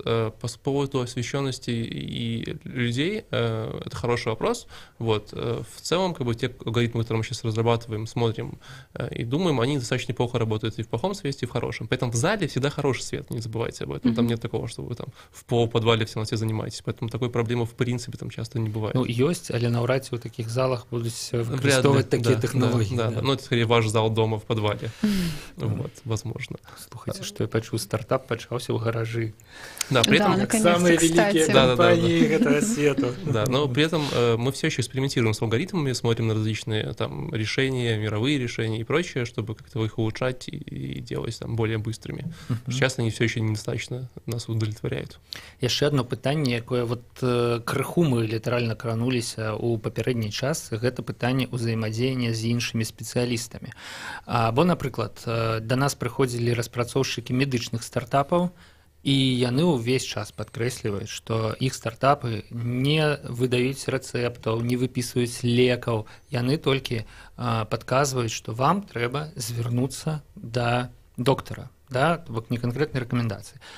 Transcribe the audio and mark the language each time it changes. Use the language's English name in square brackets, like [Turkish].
[Russian] По поводу освещенности и людей, это хороший вопрос. Вот. В целом, как бы, те алгоритмы, которые мы сейчас разрабатываем, смотрим и думаем, они достаточно неплохо работают и в плохом свете, и в хорошем. Поэтому в зале всегда хороший свет, не забывайте об этом. Там нет такого, что вы там в полуподвале в темноте занимаетесь. Поэтому такой проблемы в принципе там часто не бывает. [Belarusian] Ну, ёсць, але наўрад ці ў такіх залах будуць выкарыстоўваць такія тэхналогіі. [Russian] Да. Ну, это скорее ваш зал дома в подвале. Вот, возможно. [Belarusian] Слухайте, [Russian] что [Belarusian] я пачуў, стартап пачаўся ў гаражы. [Russian] Да, при этом самые великие компании этого света. Да, но при этом мы все еще экспериментируем с алгоритмами, смотрим на различные там решения, мировые решения и прочее, чтобы как-то их улучшать и делать там более быстрыми. Сейчас они все еще недостаточно нас удовлетворяют. [Belarusian] Яшчэ [Russian] одно [Belarusian] пытанне, якое [Russian] вот [Belarusian] крыху мы літаральна крануліся ў папярэдні час, гэта пытанне ўзаемадзеяння з іншымі спецыялістамі. Бо, напрыклад, да нас прыходзілі распрацоўшчыкі медычных стартапаў, і яны ўвесь час падкрэсліваюць, што іх стартапы не выдаюць рэцэптаў, не выпісваюць лекаў, яны толькі падказваюць, што вам трэба звярнуцца да доктара, да, бок не канкрэтнай рэкамендацыі.